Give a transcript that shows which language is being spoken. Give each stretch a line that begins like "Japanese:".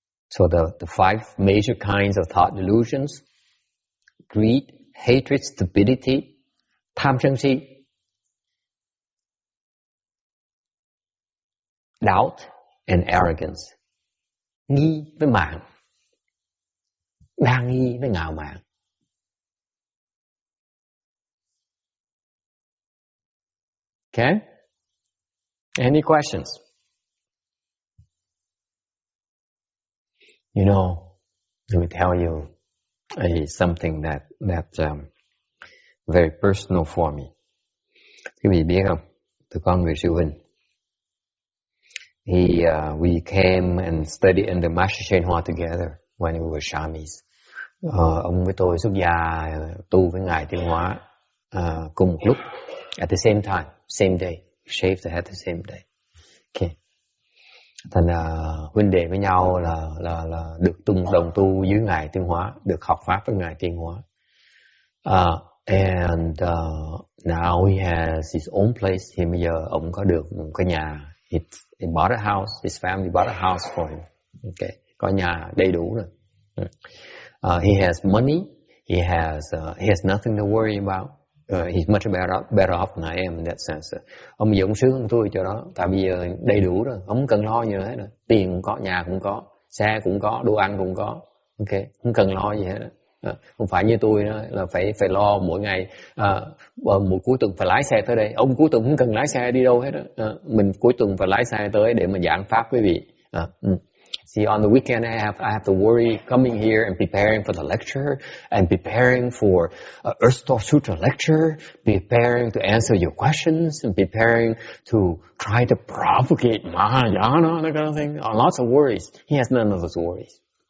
English: So the 5 major kinds of thought delusions: greed, hatred, stupidity,
Vietnamese: tham sân si,
English: doubt, and arrogance.
Vietnamese: Nghi với mạn, đa nghi với ngạo mạn.
English: Okay? Any questions? You know, let me tell you something that's very personal for me.
Vietnamese: Quý vị biết không? Từ con người siêu hình.
English: We came and studied in the Master Chain Hoa together when we were Shamis.
Vietnamese: Ông với tôi xuất gia tu với Ngài Tiên Hóa cùng một lúc,
English: at the same time, same day, shaved the head the same day.
Vietnamese: Okay. Thành huynh đệ với nhau là được đồng tu dưới Ngài Tiên Hóa, được học pháp với Ngài Tiên Hóa.
English: And now he has his own place.
Vietnamese: Thì bây giờ ông có được một cái nhà.
English: He bought a house. His family bought a house for him. Okay,
Vietnamese: có nhà đầy đủ rồi.
English: He has money. He has nothing to worry about. He's much better off than I am in that sense.
Vietnamese: Ông bây giờ ông sướng hơn tôi chỗ đó. Tại bây giờ đầy đủ rồi, không cần lo gì hết rồi. Tiền cũng có, nhà cũng có, xe cũng có, đồ ăn cũng có. Ok, không cần lo gì hết. Không phải như tôi đó, là phải lo mỗi ngày. Một cuối tuần phải lái xe tới đây. Ông cuối tuần không cần lái xe đi đâu hết đó. Mình cuối tuần phải lái xe tới để mà giảng pháp quý vị.
English: See, on the weekend I have to worry coming here and preparing for the lecture, and preparing for Earth Store Sutra lecture, preparing to answer your questions, and preparing to try to propagate Mahayana, that kind of thing. Lots of worries. He has none of those worries.